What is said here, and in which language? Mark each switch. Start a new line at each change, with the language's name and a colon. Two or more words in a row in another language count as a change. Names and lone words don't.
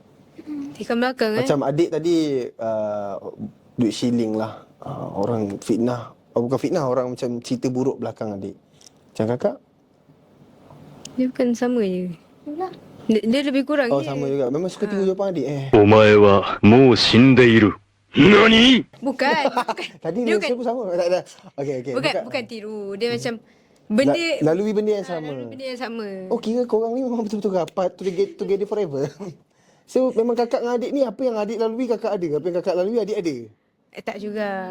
Malay: tikam belakang Macam adik tadi duit shilling lah. Orang fitnah. Bukan fitnah, orang macam cerita buruk belakang adik. Macam kakak? Dia bukan sama je. Dia lebih kurang Oh, je. sama juga. Memang suka tengok jawapan adik
Japanese: お前はもう死んでいる。何？
Malay: Bukan. Tadi Dia dia pun sama. Tak ada. Okey. bukan tiru. Dia macam benda Lalui benda yang sama. benda yang sama. Oh, kira korang ni memang betul-betul rapat
English: together forever.
Malay: So, memang kakak dengan adik ni, apa yang adik lalui kakak ada. Apa yang kakak lalui adik ada. Tak juga.